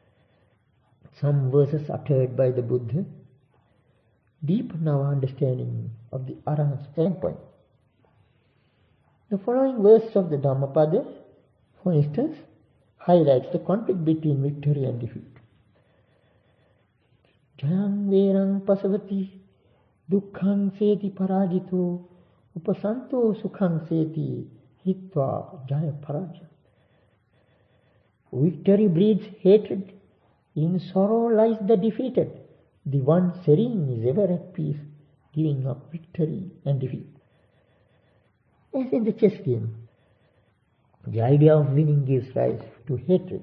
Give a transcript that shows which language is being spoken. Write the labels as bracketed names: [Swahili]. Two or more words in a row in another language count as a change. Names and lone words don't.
[English] Some verses uttered by the Buddha deepen our understanding of the Arahant's standpoint. The following verse of the Dhammapada, for instance, highlights the conflict between victory and defeat. [Pali] Jayang verang pasavati dukkhang seti parajito upasanto sukhang seti hitva jaya paraja. [English] Victory breeds hatred. In sorrow lies the defeated. The one serene is ever at peace, giving up victory and defeat. As in the chess game, the idea of winning gives rise to hatred.